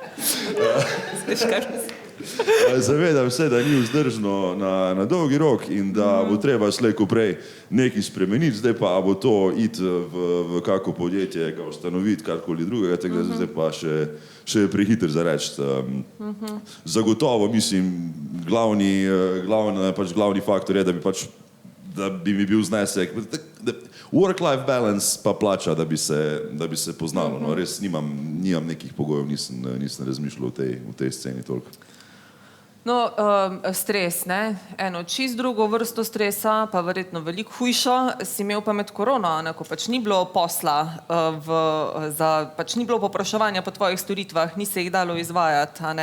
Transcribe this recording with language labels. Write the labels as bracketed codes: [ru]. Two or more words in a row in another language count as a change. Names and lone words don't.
[sl] Zavedam se, da ni vzdržno na dolgi rok in da bo treba slej ko prej nekaj spremeniti, zdaj pa bo to iti v kako podjetje, ga ustanoviti, karkoli drugega, tako da zdaj pa še je prehiter za reči. Zagotovo, mislim, glavni faktor je, da bi pač da bi mi bil znesek. [en] Work-life balance [sl] pa plača, da bi se poznalo. No, res nimam nekih pogojev, nisem razmišljal v tej sceni toliko. No, stres, ne? Eno čist drugo vrsto stresa, pa verjetno veliko hujšo, si imel pa med korono, ne? Ko pač ni bilo posla, pač ni bilo popraševanja po tvojih storitvah, ni se jih dalo izvajati, a ne?